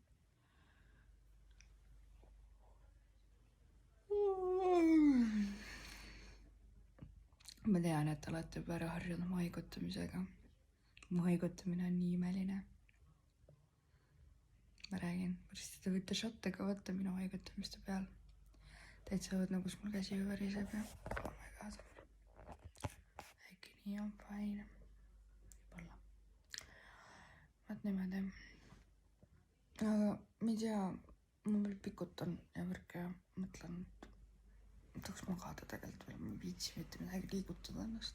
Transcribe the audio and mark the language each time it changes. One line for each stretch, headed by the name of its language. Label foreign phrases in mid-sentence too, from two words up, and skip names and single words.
Estonian: Ma tean, et olete juba ära harjunud mu haigutamisega. Mu haigutamine on nii imeline. Ma räägin, varsti te võite šotte ka võtta minu haigutamiste peal. Täitsa õudne, kus mul käsi veriseb ja
English: oh my god.
Estonian: Äkki nii on fine. Võib-olla. Vaat niimoodi. Aga ma ei tea, ma veel pikutan ja värk ja mõtlen, et tahaks magada tegelikult veel, ma ei viitsi mitte midagi liigutada ennast.